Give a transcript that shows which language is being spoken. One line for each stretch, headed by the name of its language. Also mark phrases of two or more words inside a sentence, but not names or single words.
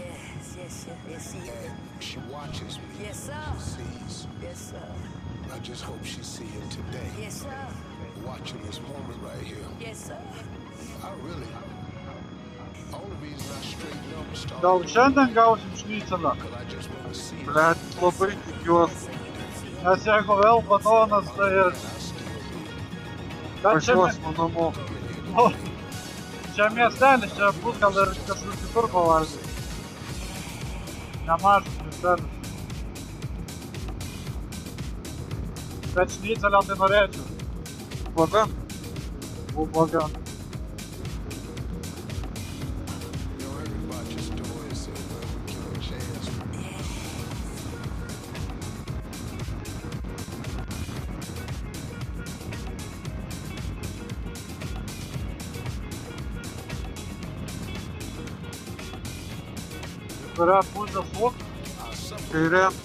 English: Yes. And she watches me. Yes, sir. She sees. Yes, sir. I just hope she's seeing today. Yes, sir. Watching this moment right here. Yes, sir. I really. Only reason I straighten up and start.
Lithuanian: Gal šiandien gausim šnycelę?
English: Because I just want to see.
Lithuanian: Blet, labai tikiuosi. Nes jeigu vėl batonas, tai ir... Bet čia, Važiuosime namo. čia miestelis, čia bus gal ir kažkur kitur pavalgyti. Nemažas miestelis. Bet šnycelę tai norėčiau. Pagan. Ubagan.
English: Everybody's doing so well. We give a chance.
Lithuanian: Kurią pusę suk? Kairė.